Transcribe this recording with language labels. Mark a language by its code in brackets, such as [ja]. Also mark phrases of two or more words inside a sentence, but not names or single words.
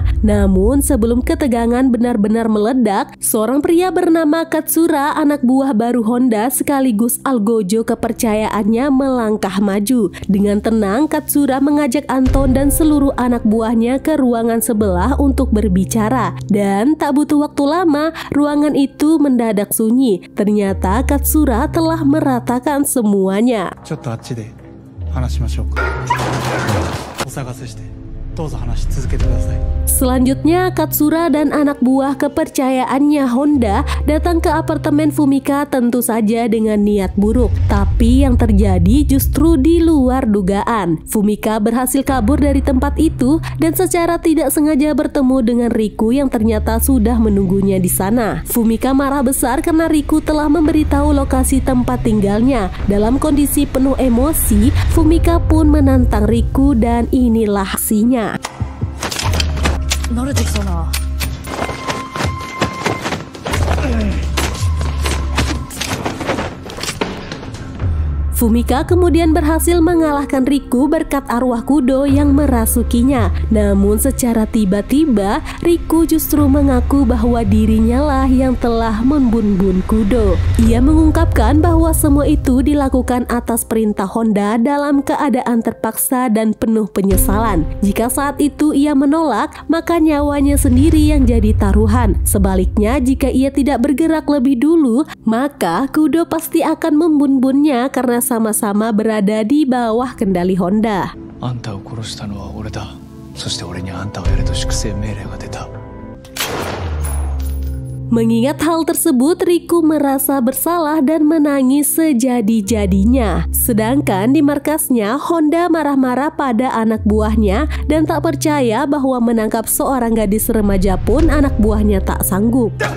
[id] Namun sebelum ketegangan benar-benar meledak, seorang pria bernama Katsura, anak buah baru Honda sekaligus algojo kepercayaannya, melangkah maju. Dengan tenang, Katsura mengajak Anton dan seluruh anak buahnya ke ruangan sebelah untuk berbicara. Dan tak butuh waktu lama, ruangan itu mendadak sunyi. Ternyata Katsura telah meratakan semuanya. [ja] ちょっとあっちで話しましょうか。お探せして、どうぞ話し続けてください。 [id] Selanjutnya, Katsura dan anak buah kepercayaannya Honda datang ke apartemen Fumika tentu saja dengan niat buruk. Tapi yang terjadi justru di luar dugaan. Fumika berhasil kabur dari tempat itu dan secara tidak sengaja bertemu dengan Riku yang ternyata sudah menunggunya di sana. Fumika marah besar karena Riku telah memberitahu lokasi tempat tinggalnya. Dalam kondisi penuh emosi, Fumika pun menantang Riku dan inilah aksinya. [ja] 慣れてきたな。 [id] Fumika kemudian berhasil mengalahkan Riku berkat arwah Kudo yang merasukinya. Namun secara tiba-tiba, Riku justru mengaku bahwa dirinya lah yang telah membunuh Kudo. Ia mengungkapkan bahwa semua itu dilakukan atas perintah Honda dalam keadaan terpaksa dan penuh penyesalan. Jika saat itu ia menolak, maka nyawanya sendiri yang jadi taruhan. Sebaliknya, jika ia tidak bergerak lebih dulu, maka Kudo pasti akan membunuhnya karena sama-sama berada di bawah kendali Honda. [ja] あんたを殺したのは俺だ。そして俺にあんたをやれと粛清命令が出た。 [id] Mengingat hal tersebut, Riku merasa bersalah dan menangis sejadi-jadinya. Sedangkan di markasnya, Honda marah-marah pada anak buahnya dan tak percaya bahwa menangkap seorang gadis remaja pun anak buahnya tak sanggup.